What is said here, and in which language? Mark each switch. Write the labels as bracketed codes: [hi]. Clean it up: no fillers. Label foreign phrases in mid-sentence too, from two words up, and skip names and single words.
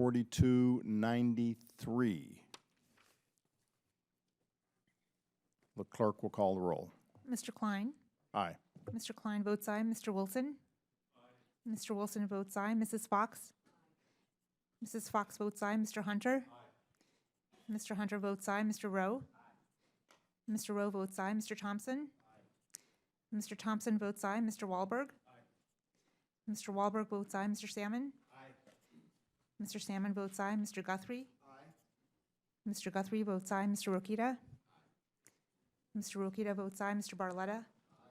[en] 4293. The clerk will call the roll. Mr. Klein? Aye. Mr. Klein votes aye. Mr. Wilson? Aye. Mr. Wilson votes aye. Mrs. Fox? Mrs. Fox votes aye. Mr. Hunter? Aye. Mr. Hunter votes aye. Mr. Rowe? Aye. Mr. Rowe votes aye. Mr. Thompson? Aye. Mr. Thompson votes aye. Mr. Wahlberg? Aye. Mr. Wahlberg votes aye. Mr. Salmon? Aye. Mr. Salmon votes aye. Mr. Guthrie? Aye. Mr. Guthrie votes aye. Mr. Rokita? Mr. Rokita votes aye. Mr. Barletta? Aye.